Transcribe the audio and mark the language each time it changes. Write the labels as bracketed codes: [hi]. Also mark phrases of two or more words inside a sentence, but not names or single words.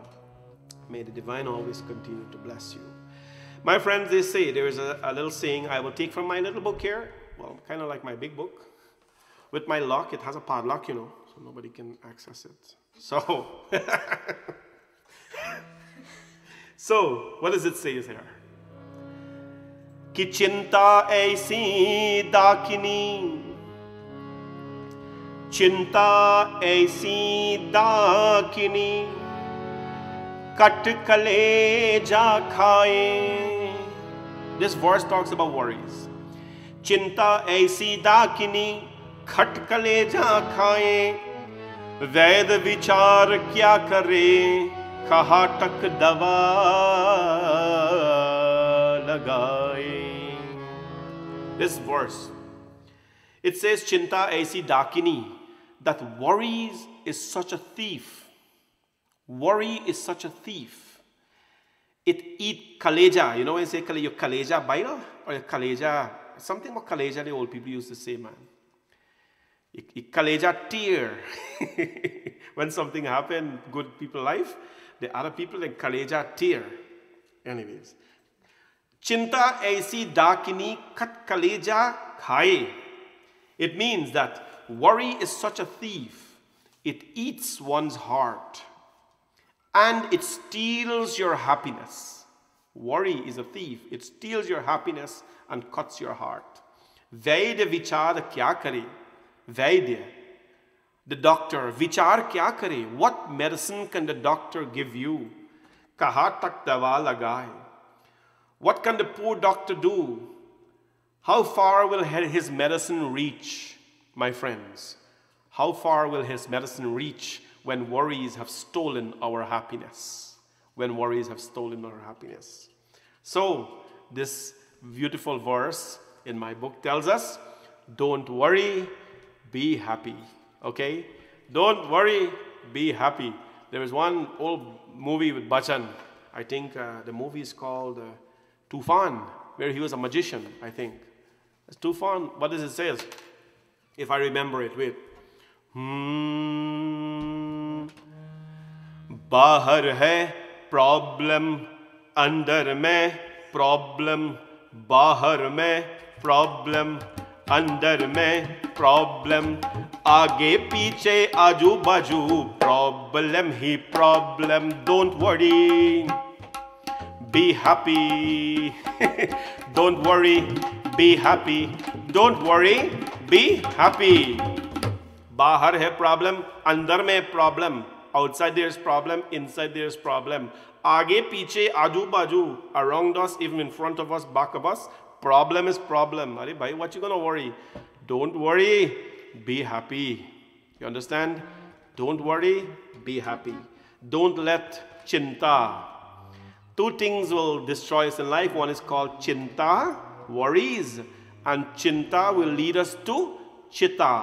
[en] May the divine always continue to bless you. My friends, they say, there is a little saying I will take from my little book here. Well, kind of like my big book. With my lock, it has a padlock, so nobody can access it. So, what does it say here? [hi] कि चिंता ऐसी डाकिनी, चिंता ऐसी डाकिनी, कट कलेजा खाए. [en] This verse talks about worries. [hi] चिंता ऐसी डाकिनी, खट कलेजा खाएं, वैद विचार क्या करे, कहा तक दवा लगाए. [en] This verse, it says, [hi] चिंता ऐसी डाकिनी, [en] that worries is such a thief. Worry is such a thief. It eat kaleja. You know when you say your kaleja bile or your kaleja, something about kaleja the old people used to say, man. It kaleja tear. When something happened, good people life, the other people then kaleja tear. Anyways. [hi] चिंता ऐसी डाकिनी कट कलेजा खाए. [en] It means that worry is such a thief. It eats one's heart. And it steals your happiness. Worry is a thief. It steals your happiness and cuts your heart. [hi] वैद्य विचार क्या करे? [en] Vaidya, the doctor, [hi] विचार क्या करे? [en] What medicine can the doctor give you? [hi] कहाँ तक दवा लगाए. [en] What can the poor doctor do? How far will his medicine reach, my friends? How far will his medicine reach when worries have stolen our happiness? When worries have stolen our happiness. So, this beautiful verse in my book tells us, don't worry, be happy. Okay? Don't worry, be happy. There is one old movie with Bachchan. I think the movie is called Tufan, where he was a magician, I think. It's Tufan. What does it say? If I remember it, wait. [hi] बाहर है प्रॉब्लम, अंदर में प्रॉब्लम, बाहर में प्रॉब्लम, अंदर में प्रॉब्लम, आगे पीछे आजू बाजू प्रॉब्लम ही प्रॉब्लम. [en] Don't worry, be happy. Don't worry, be happy. Don't worry, be happy. [hi] बाहर है प्रॉब्लम, अंदर में प्रॉब्लम. [en] Outside there's problem, inside there's problem. [hi] आगे पीछे आजू बाजू, [en] around us, even in front of us, back of us, problem is problem. [hi] अरे भाई, [en] what you gonna worry? Don't worry, be happy. You understand? Don't worry, be happy. Don't let chinta. Two things will destroy us in life. One is called chinta, worries, and chinta will lead us to chitta.